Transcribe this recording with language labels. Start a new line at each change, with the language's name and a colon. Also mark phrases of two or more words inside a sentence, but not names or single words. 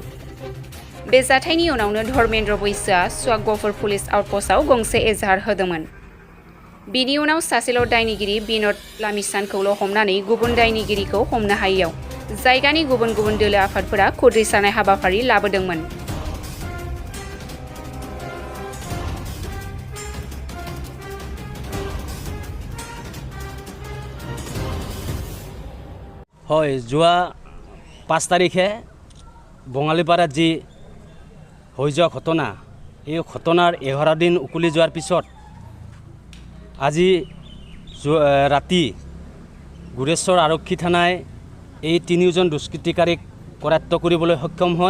Bodo: बे जाथायनि उनावनो धर्मेन्द्र बैश्यआ स्वागपुर पुलिस आउटपस्टआव गंसे एजाहार होदोंमोन। बिनि उनाव सासेल' दायनिगिरि बिन'द लामिसानखौल' हमनानै गुबुन दायनिगिरिखौ हमनो हायैयाव जायगानि गुबुन गुबुन दोलो आफादफोरा खुद्रिसारनाय हाबाफारि लाबोदोंमोन।
Assamese: হয়, যোৱা 5 তাৰিখে বঙালীপাৰাত যি হৈ যোৱা ঘটনা, এই ঘটনাৰ 11 দিন উকলি যোৱাৰ পিছত আজি ৰাতি গুৰেশ্বৰ আৰক্ষী থানাই এই 3জন দুষ্কৃতিকাৰীক কৰায়ত্ব কৰিবলৈ সক্ষম হয়।